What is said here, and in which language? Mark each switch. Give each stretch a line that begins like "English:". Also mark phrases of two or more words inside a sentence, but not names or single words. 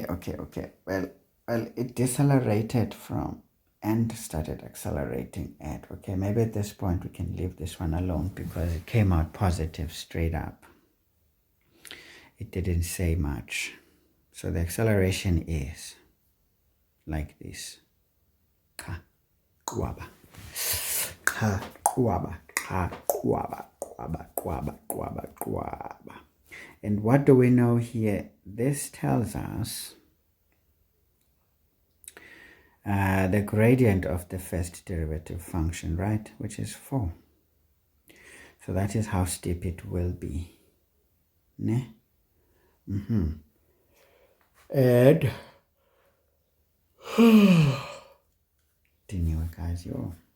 English: Well, it decelerated from and started accelerating at, okay, maybe at this point we can leave this one alone because it came out positive straight up. It didn't say much. So the acceleration is like this. Ka, kwaba. Ka, kwaba. Ka, kwaba. Kwaba, kwaba, kwaba, kwaba. And what do we know here? This tells us the gradient of the first derivative function, right? Which is 4. So that is how steep it will be. Ne? And anyway, guys, yo.